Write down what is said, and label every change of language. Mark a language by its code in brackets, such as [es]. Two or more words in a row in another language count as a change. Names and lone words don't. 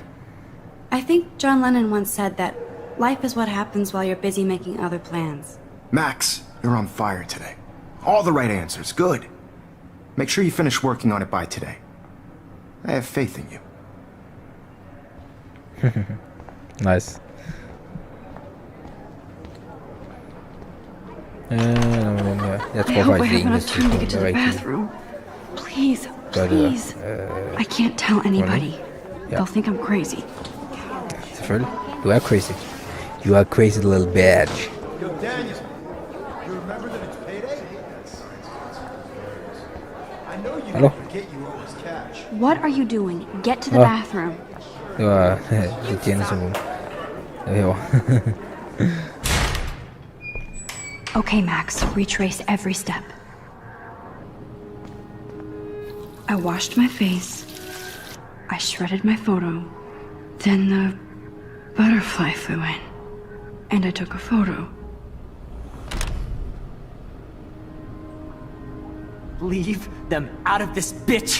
[en] I think John Lennon once said that life is what happens while you're busy making other plans. Max, you're on fire today. All the right answers. Good. Make sure you finish working on it by today. I have faith in you. Nice. [da] Jeg [en] I [da] tror [en] hope I [da] faktisk, [en] have [da] det [en] enough time to get to the [da] rigtigt. [en] bathroom. Please, [da] Gør det [en] please. [da] der. [en] I can't tell anybody. [da] Ja. [en] They'll think I'm crazy. [da] Selvfølgelig. Du er crazy. [en] You are crazy little bitch. Yo, Daniel, you remember that it's payday? I know you [da] Hallo? [en] forget you owe us cash. What are you doing? Get to the [da] Hvad? [en] bathroom. [da] Det var det tjeneste som det herovre. [en] Okay, Max, retrace every step. I washed my face. I shredded my photo. Then the butterfly flew in. And I took a photo. Leave them out of this bitch!